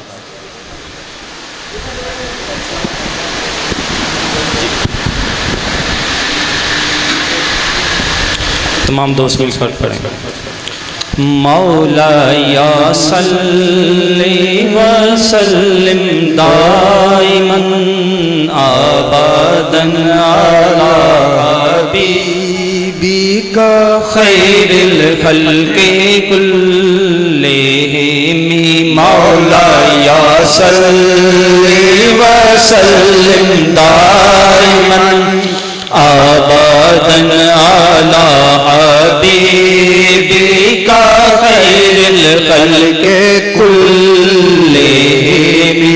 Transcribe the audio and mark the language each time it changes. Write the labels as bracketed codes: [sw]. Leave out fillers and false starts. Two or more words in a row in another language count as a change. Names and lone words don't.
[ur] تمام دوست مل کر پڑھیں۔ [ar] مولا یا صلی وسلم دائما آبادا علی حبیبک خیر الخلق کلہم۔ مولا یا صلی وسلم دائما آبادا علی حبیبک خیر الخلق کلہم۔